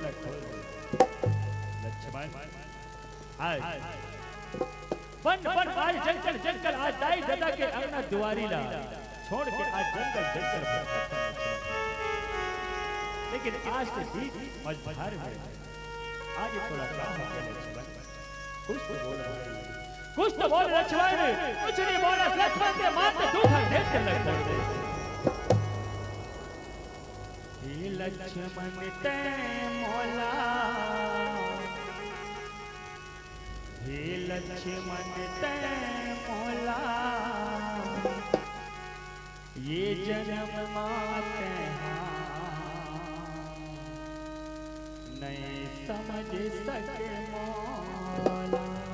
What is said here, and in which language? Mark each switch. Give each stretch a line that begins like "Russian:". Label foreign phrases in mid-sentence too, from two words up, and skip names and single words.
Chhattisgarhi: लक्ष्मण आज बन बन आज जंगल जंगल आज दाई दादा के अंगना दुआरी ला छोड़ के आज जंगल जंगल लेकिन आज के बीच मझधार में आज थोड़ा काम हो गया लक्ष्मण कुछ तो बोल कुछ तो बोल लक्ष्मण कुछ नहीं बोला लक्ष्मण के मात्र दो घंटे लगते लक्ष्मण ते मोला हे लक्ष्मण ते मोला ये जन्म माते नहीं समझ सके मोला